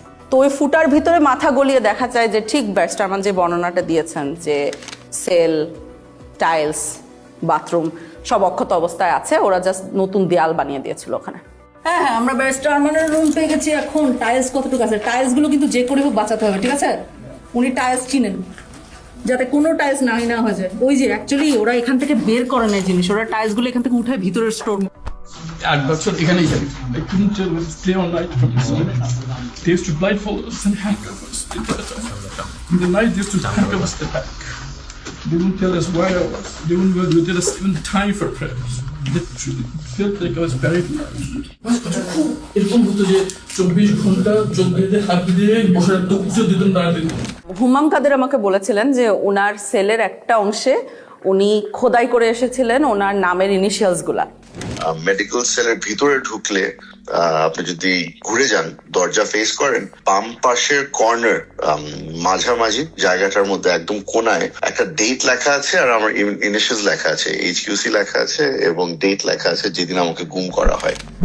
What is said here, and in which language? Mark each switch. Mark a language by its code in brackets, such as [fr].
[bn] তো ওই ফুটার ভিতরে মাথা গলিয়ে দেখা যায় যে ঠিক ব্যারিস্টার আরমান যে বর্ণনাটা দিয়েছেন যে সেল, টাইলস, বাথরুম সব অক্ষত অবস্থায় আছে, ওরা জাস্ট নতুন দেয়াল বানিয়ে দিয়েছিল ওখানে। হ্যাঁ, আমরা ব্যারিস্টার আরমানের রুম পেয়ে গেছি। এখন টাইলস কতটুকু আছে, টাইলস গুলো কিন্তু যে করে হোক বাঁচাতে হবে, ঠিক আছে? উনি টাইলস চিনেন, যাতে কোনো টাইলস না হয়ে যায়। ওই যে অ্যাকচুয়ালি ওরা এখান থেকে বের করে নেয় জিনিস, ওরা টাইলস গুলো এখান থেকে উঠায় ভিতরের স্টোর। 8 বছর এখানেই থাকি। [en] I couldn't tell whether it's day or night from the sun. They used to blindfold us and handcuff us. In the night, they used to handcuff us the back. They wouldn't tell us where I was. They wouldn't tell us even time for prayers. Literally, it felt like I was buried alive. [bn] এরকম হতো যে 24 ঘন্টা চোখ বেঁধে হাত দিয়ে বসে রাখতো, কিছু দিতেন দাঁড়াতে। হুমাম কাদের আমাকে বলেছিলেন যে ওনার সেলের একটা অংশে উনি খোদাই করে এসেছিলেন ওনার নামের ইনিশিয়ালস গুলা। মেডিকেল সেলের ভিতরে ঢুকলে আপনি যদি ঘুরে যান, দরজা ফেস করেন, বাম পাশের কর্নার মাঝামাঝি জায়গাটার মধ্যে একদম কোনায় একটা ডেট লেখা আছে, আর আমার ইনিশিয়ালস লেখা আছে, HQC লেখা আছে এবং ডেট লেখা আছে যেদিন আমাকে গুম করা হয়।